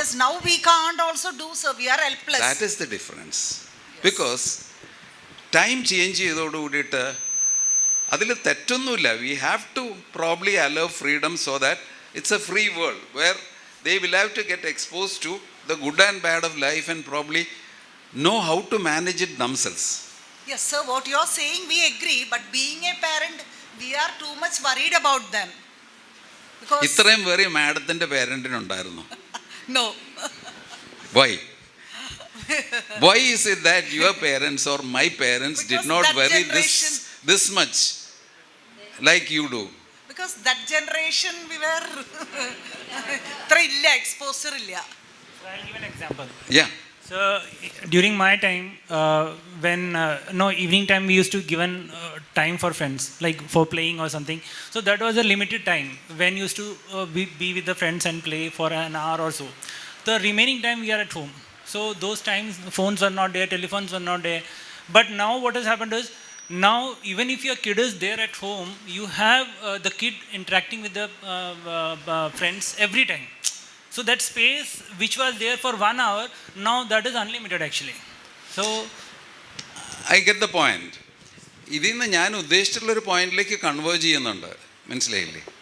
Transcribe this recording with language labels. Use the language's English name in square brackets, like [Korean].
[English] yes, now we can't also do so, we are helpless. That is the difference. [Malayalam] Because time change ചെയ്തോടുകൂടിയിട്ട് അതിൽ തെറ്റൊന്നുമില്ല. [English] We have to probably allow freedom so that it's a free world where they will have to get expose to the good and bad of life and probably know how to manage it themselves. Yes sir, what you are saying we agree, but being a parent we are too much worried about them because [Malayalam] ഇത്രയും വേറെ മാഡത്തിൻ്റെ പേരൻറ്റിനുണ്ടായിരുന്നു. [English] no. Why? Why is it that your parents or my parents did Because not that worry generation- this much like you do? Because that generation we were [Malayalam] ഇത്ര ഇല്ല, [English] exposure [Malayalam] ഇല്ല. [English] I'll give an example. Yeah. So during my time, when evening time we used to given time for friends, like for playing or something. So that was a limited time when used to be with the friends and play for an hour or so. The remaining time we are at home. So those times phones were not there, telephones were not there. But now what has happened is, now even if your kid is there at home, you have the kid interacting with the friends every time. So that space which was there for 1 hour, now that is unlimited actually. So I get the point. [Malayalam] ഇതിൽ നിന്ന് ഞാൻ ഉദ്ദേശിച്ചിട്ടുള്ളൊരു പോയിന്റിലേക്ക് converge ചെയ്യുന്നുണ്ട്, മനസ്സിലായില്ലേ?